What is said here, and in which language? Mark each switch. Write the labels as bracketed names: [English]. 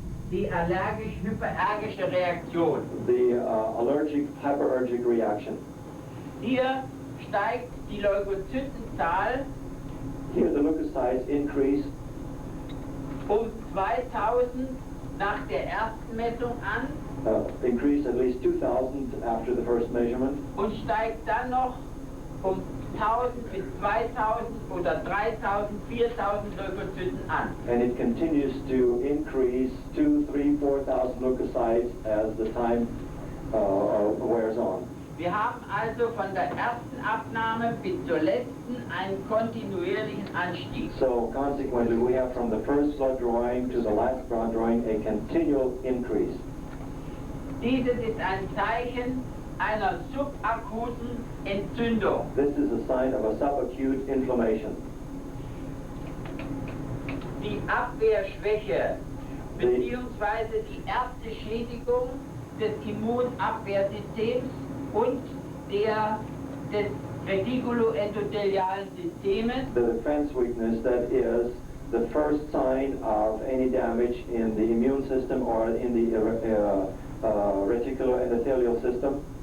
[German] die allergisch-hyperergische Reaktion. [English] the allergic hyperergic reaction. [German] Hier steigt die Leukozytenzahl [English] Here the leukocytes increase [German] um 2000 nach der ersten Messung an [English] increase at least 2,000 after the first measurement, [German] und steigt dann noch um 1000 bis 2000 oder 3000, 4000 Leukozyten an. [English] and it continues to increase 2,000, 3,000, 4,000 leukocytes as the time wears on. [German] Wir haben also von der ersten Abnahme bis zur letzten einen kontinuierlichen Anstieg. [English] So consequently, we have from the first blood drawing to the last blood drawing a continual increase. [German] Dieses ist ein Zeichen einer subakuten Entzündung. [English] This is a sign of a subacute inflammation. [German] Die Abwehrschwäche beziehungsweise die erste Schädigung des Immunabwehrsystems und des retikuloendothelialen Systems [English] The defense weakness, that is the first sign of any damage in the immune system or in the reticuloendothelial system,